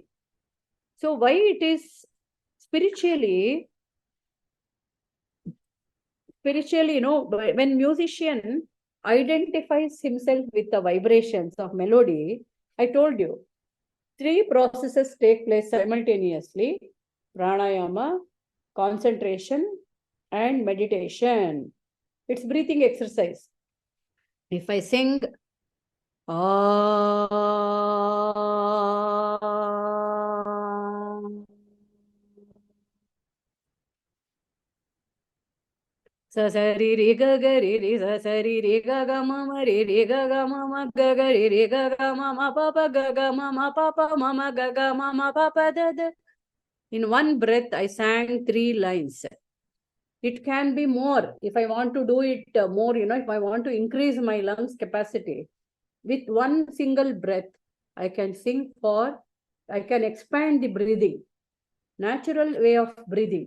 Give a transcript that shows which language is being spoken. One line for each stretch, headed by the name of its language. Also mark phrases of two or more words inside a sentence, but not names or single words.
English: So why it is spiritually, when musician identifies himself with the vibrations of melody, I told you, 3 processes take place simultaneously: pranayama, concentration, and meditation. It's breathing exercise. If I sing, sa sa ri ri ga ga ri ri sa sa ri ri ga ga ma ma ri ri ga ga ma ma ga ga ri ri ga ga ma ma pa pa ga ga ma ma pa pa ma ma ga ga ma ma pa pa da da. In one breath, I sang 3 lines. It can be more if I want to do it more, if I want to increase my lungs capacity. With one single breath, I can expand the breathing, natural way of breathing.